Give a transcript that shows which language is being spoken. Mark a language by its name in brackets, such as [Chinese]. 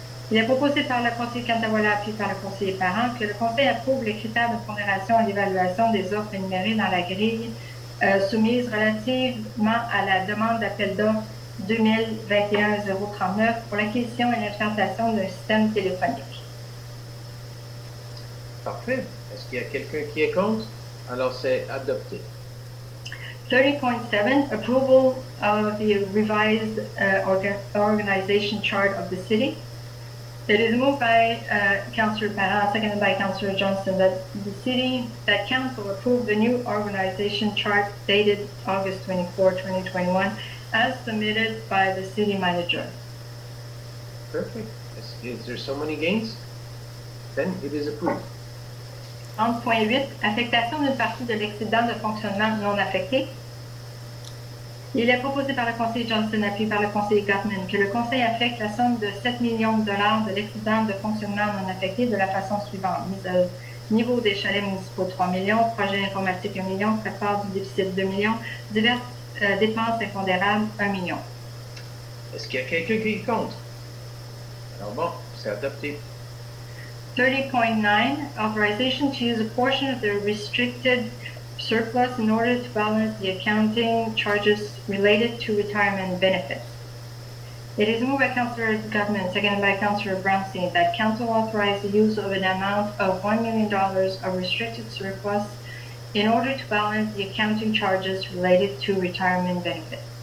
[French] Il est proposé par le conseiller Cantawala appuyé par le conseiller Parent que le conseil approuve les critères de pondération et d'évaluation des offres énumérées dans la grille soumise relativement à la demande d'appel d'offres 2021-039 pour l'acquisition et l'implantation d'un système téléphonique. Parfait. Est-ce qu'il y a quelqu'un qui est contre? Alors, c'est adopté. [English] 30.7, approval of the revised organization chart of the city. It is moved by Councillor Parent, seconded by Councillor Johnson, that council approve the new organization chart dated August 24, 2021, as submitted by the city manager. Perfect. Is there someone against? Then it is approved. [French] 30.8, affectation d'une partie de l'excédent de fonctionnement non affecté. Il est proposé par le conseiller Johnson, appuyé par le conseiller Gottman, que le conseil affecte la somme de 7 millions de $ de l'excédent de fonctionnement non affecté de la façon suivante. Mise à niveau des chalets municipaux 3 millions, projet informatique 1 million, prépare du déficit 2 millions, diverses dépenses impondérables 1 million. Est-ce qu'il y a quelqu'un qui est contre? Alors bon, c'est adopté. [English] 30.9, authorization to use a portion of the restricted surplus in order to balance the accounting charges related to retirement benefits. It is moved by Councillor Gottman, seconded by Councillor Brownstein, that Council authorize the use of an amount of $1 million of restricted surplus in order to balance the accounting charges related to retirement benefits.